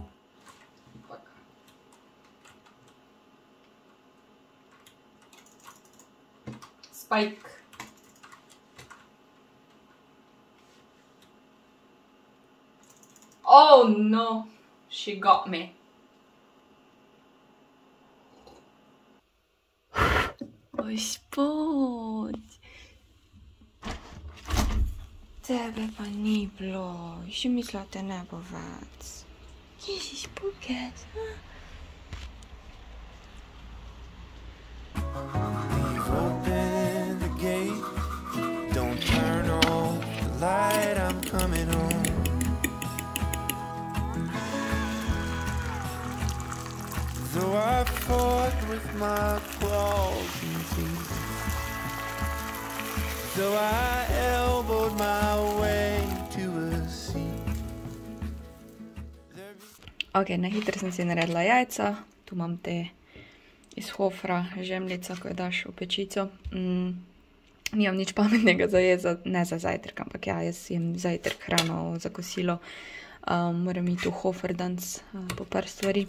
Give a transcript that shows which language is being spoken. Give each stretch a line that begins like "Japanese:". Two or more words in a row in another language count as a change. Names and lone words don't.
English: Spike. Oh no, she got me.
Slovenian: Gospod. Tebe pa ni bilo, še mislila te ne bo več. Kje si spuket?
English: Leave open the gate, don't turn off the light, I'm coming home. Though I fought with my claws and teeth, though I elbowed my way to a seat.
Slovenian: Ok, na hitro sem si naredila jajca, tu imam te iz Hofra, žemljica, ko jo daš v pečico. Nimam nič pametnega za jesti, ne za zajtrk, ampak ja, jaz jem zajtrk, hrano za kosilo. Moram iti v Hofer danes po par stvari.